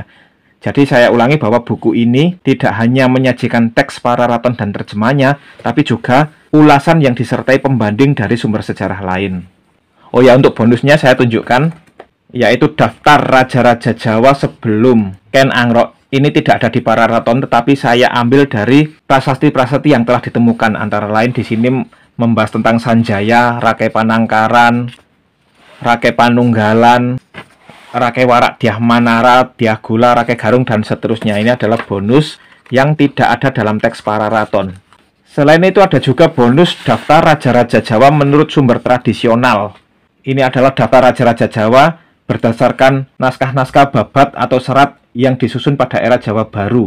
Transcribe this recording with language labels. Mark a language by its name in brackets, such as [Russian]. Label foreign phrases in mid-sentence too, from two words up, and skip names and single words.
[Indonesian] Jadi saya ulangi bahwa buku ini tidak hanya menyajikan teks Pararaton dan terjemahnya, tapi juga ulasan yang disertai pembanding dari sumber sejarah lain. Oh ya, untuk bonusnya saya tunjukkan, yaitu daftar raja-raja Jawa sebelum Ken Angrok. Ini tidak ada di Pararaton, tetapi saya ambil dari prasasti-prasasti yang telah ditemukan. Antara lain di sini membahas tentang Sanjaya, Rakai Panangkaran, Rakai Panunggalan, Rakai Warak Dyah Manara, Dyah Gula, Rakai Garung, dan seterusnya. Ini adalah bonus yang tidak ada dalam teks Pararaton. Selain itu ada juga bonus daftar raja-raja Jawa menurut sumber tradisional. Ini adalah daftar raja-raja Jawa berdasarkan naskah-naskah babat atau serat yang disusun pada era Jawa Baru.